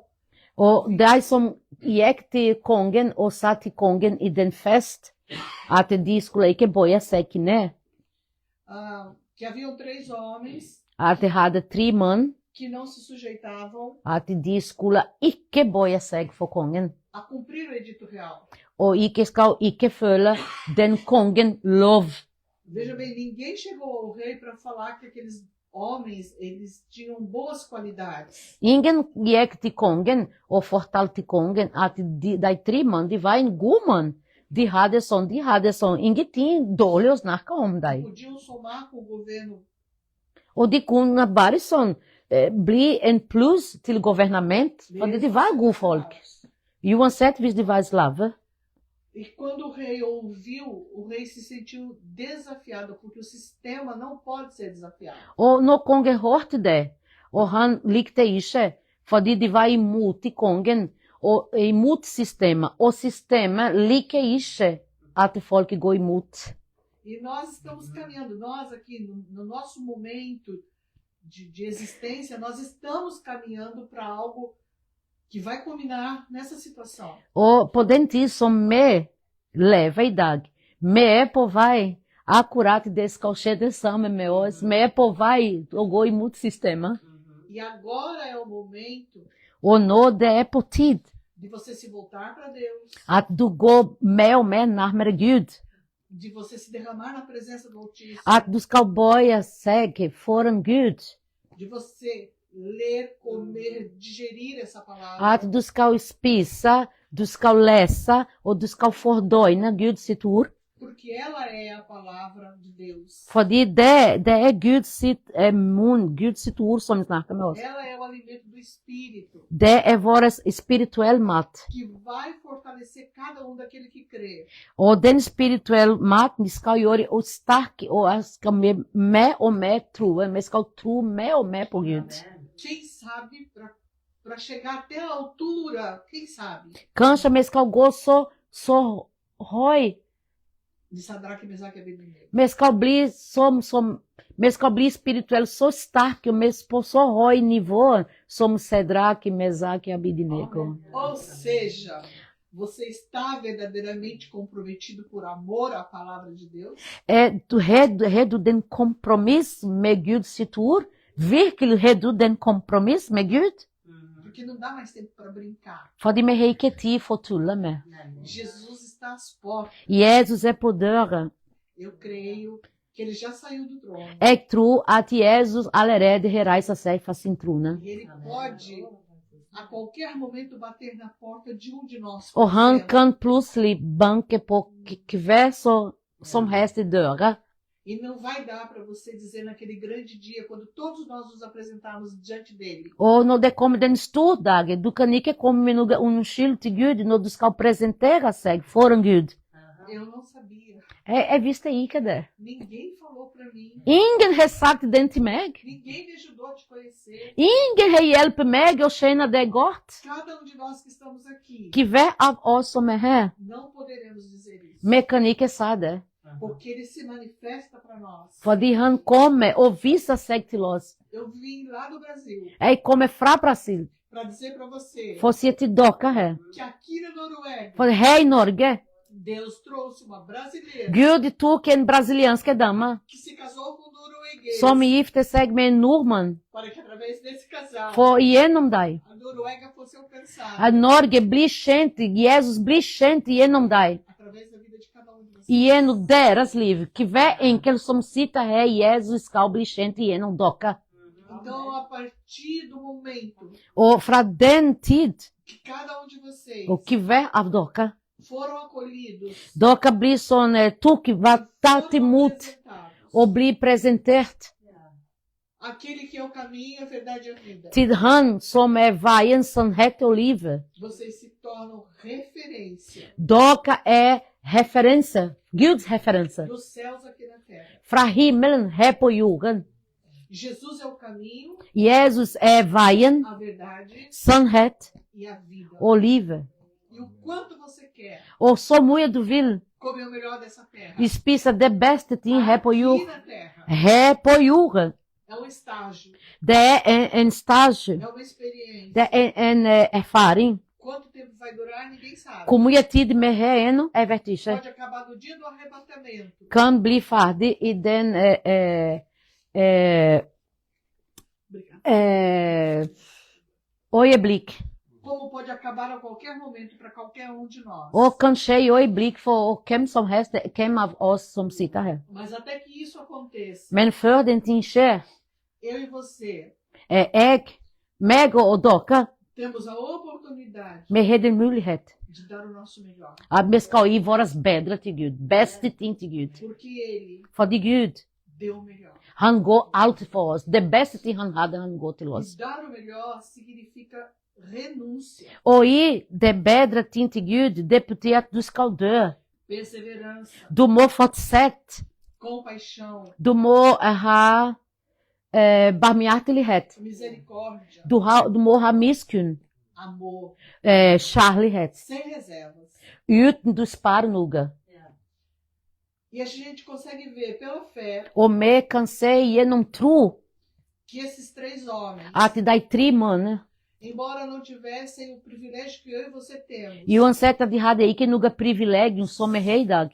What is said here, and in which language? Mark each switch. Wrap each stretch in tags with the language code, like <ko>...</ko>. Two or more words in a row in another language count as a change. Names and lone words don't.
<no>Og de som gikk til kongen og sa til kongen i den fest, at de skulle ikke bøye seg ned,</no> <pt>que haviam 3 homens</pt> <no>at de hadde 3 menn</no> <pt>que não se sujeitavam</pt> <no>at de skulle ikke bøye seg for kongen,</no> <pt>a cumprir o edito real.</pt> <no>og ikke skal ikke følge den kongen lov.</no> <pt>Veja bem, ninguém chegou ao rei para falar que aqueles homens, eles tinham boas qualidades.</pt> <no>Ingen gikk til kongen og fortalte kongen at de tre mann, de var en god mann. De hadde sånn, ingenting dårlig å snakke om dem.</no> <pt>Podiam somar com o governo.</pt> <no>Og de kunne bare sånn bli en pluss til governament, fordi de var gode folk. Uansett hvis de var slave.</no> <pt>E quando o rei ouviu, o rei se sentiu desafiado, porque o sistema não pode ser desafiado.</pt> <no>Og når kongen hørte det, og han likte ikke, fordi de var imot kongen, og imot systemet, og systemet liker ikke at folk går imot.</no> <pt>E nós estamos caminhando, nós aqui, no nosso momento de existência, nós estamos caminhando para algo que vai culminar nessa situação.</pt> <no>Og på den tid som vi lever i dag, vi på vei, akkurat det skal skje det samme med oss, vi på vei å gå imot systemet.</no> <pt>E agora é o momento</pt> <no>Og nå det er på tid</no> <pt>de você se voltar para Deus,</pt> <no>at du går mer og mer nærmere Gud,</no> <pt>de você se derramar na presença do Altíssimo,</pt> <no>at du skal bøye seg foran Gud,</no> <pt>de você ler, comer, digerir essa palavra,</pt> <no>at du skal spise, du skal lese, og du skal fordøyne Guds sitt ord,</no> <pt>porque ela é a palavra de Deus.</pt> <no>fordi det er Guds sitt munn, Guds sitt ord som snakker med oss.</no> <pt>Ela é o alimento do Espírito,</pt> <no>Det er vår spirituelle mat.</no> <pt>que vai fortalecer cada um daquele que crê.</pt> <no>Og den spirituelle maten skal gjøre oss sterke, og skal vi mer og mer tro. Vi skal tro mer og mer på Gud.</no> <pt>Quem sabe, para chegar até a altura, quem sabe,</pt> <no>Kanskje vi skal gå så høy.</no> <pt>de Sadraque, Mesaque e Abednego.</pt> <no>Vi skal bli spirituelt så sterke, men på så høy nivå som Sadraque, Mesaque e Abednego.</no> <pt>Ou seja, você está verdadeiramente comprometido por amor à palavra de Deus?</pt> <no>Har du den kompromiss med Guds sitt ord? Virkelig har du den kompromiss med Gud?</no> <pt>Porque não dá mais tempo para brincar.</pt> <no>Fordi vi har ikke tid for å tulle med.</no> <pt>Jesus está às portas.</pt> <no>Jesus er på døra.</no> <pt>Eu creio que ele já saiu do trono.</pt> <no>Jeg tror at Jesus allerede har reist seg fra sin trone.</no> <pt>E ele pode, a qualquer momento, bater na porta de um de nós.</pt> <no>Og han kan plutselig banke på hver som helst døra.</no> <pt>E não vai dar para você dizer naquele grande dia, quando todos nós nos apresentarmos diante dele.</pt> <no>Og når det kommer den store dagen, du kan ikke komme med noe unnskyld til Gud når du skal presentere seg foran Gud.</no> <pt>Eu não sabia.</pt> <no>Jeg visste ikke det.</no> <pt>Ninguém falou para mim.</pt> <no>Ingen har sagt den til meg.</no> <pt>Ninguém me ajudou a te conhecer.</pt> <no>Ingen har hjulpet meg å kjenne det godt.</no> <pt>Cada um de nós que estamos aqui,</pt> <no>Que hver av oss som er her,</no> <pt>não poderemos dizer isso.</pt> <no>vi kan ikke si det.</no> <pt>Porque ele se manifesta para nós.</pt> <no>Fordi han kommer og viser seg til oss.</no> <pt>Eu vim lá do Brasil</pt> <no>Jeg kommer fra Brasil</no> <pt>para dizer para você</pt> <no>for å si til dere her.</no> <pt>que aqui na Noruega,</pt> <no>For her i Norge,</no> <pt>Deus trouxe uma brasileira</pt> <no>Gud tok en brasiliansk dame</no> <pt>que se casou com um norueguês</pt> <no>som gifte seg med en nordmann.</no> <pt>para que através desse casal</pt> <no>For gjennom deg,</no> <pt>a Noruega fosse alcançada</pt> <no>at Norge blir kjent, Jesus blir kjent gjennom deg.</no> <pt>através da vida de cada um de vocês.</pt> <no>Gjennom deres liv. Que hver enkelt som sitter her, Jesus skal bli kjent gjennom dere.</no> <pt>Então, a partir do momento</pt> <no>Og fra den tid,</no> <pt>que cada um de vocês</pt> <no>og que hver av dere,</no> <pt>foram acolhidos,</pt> <no>dere blir sånn, var tatt</no> <pt>foram</pt> <no>imot</no> <pt>apresentados,</pt> <no>og blir presentert</no> <pt>aquele que é o caminho, a verdade e a vida,</pt> <no>til han som er veien, sannhet og livet.</no> <pt>vocês se tornam referência</pt> <no>Dere er referanse, Guds referanse.</no> <pt>dos céus aqui na terra.</pt> <no>Fra himmelen her på jorden.</no> <pt>Jesus é o caminho,</pt> <no>Jesus er veien,</no> <pt>a verdade</pt> <no>sannhet</no> <pt>e a vida.</pt> <no>og livet.</no> <pt>E o quanto você quer</pt> <no>Og så mye du vil</no> <pt>comer o melhor dessa terra.</pt> <no>spise det beste ting her på</no> <pt>Aqui</pt> <no>jorden.</no> <pt>na terra</pt> <no>Her på jorden.</no> <pt>é um estágio,</pt> <no>Det er en stage.</no> <pt>é uma experiência.</pt> <no>Det er en erfaring.</no> <pt>Quanto tempo vai durar, ninguém sabe.</pt> <no>Hvor mye tid vi har ennå, jeg vet ikke.</no> <pt>Pode acabar no dia do arrebatamento.</pt> <no>Kan bli ferdig i den</no> <pt>Obrigada.</pt> <no>øyeblikk.</no> <pt>Como pode acabar a qualquer momento para qualquer um de nós.</pt> <no>Og kan skje i øyeblikk for hvem som helst, hvem av oss som sitter her.</no> <pt>Mas até que isso aconteça,</pt> <no>Men før den ting skjer,</no> <pt>eu e você</pt> <no>meg og dere,</no> <pt>temos a oportunidade</pt> <no>vi har en mulighet</no> <pt>de dar o nosso melhor.</pt> <no>at vi skal gi vårt bedre til Gud. Beste ting til Gud.</no> <pt>Porque Ele</pt> <no>Fordi Gud,</no> <pt>deu o melhor.</pt> <no>han går alt for oss. Det beste ting han hadde, han går til oss.</no> <pt>E dar o melhor significa renúncia,</pt> <no>Og gi det bedre ting til Gud, det betyr at du skal dø.</no> <pt>perseverança,</pt> <no>Du må fortsette.</no> <pt>compaixão,</pt> <no>Du må ha barmhjertelighet.</no> <pt>misericórdia,</pt> <no>Du må ha miskunn.</no> <pt>amor,</pt> <no>Kjærlighet.</no> <pt>sem reservas.</pt> <no>Uten du sparer noe.</no> <pt>E a gente consegue ver pela fé</pt> <no>Og vi kan se gjennom tro</no> <pt>que esses três homens,</pt> <no>at de 3 mennene,</no> <pt>embora não tivessem o privilégio que eu e você temos,</pt> <no>uansett at de hadde ikke noe privilegium som vi har i dag.</no>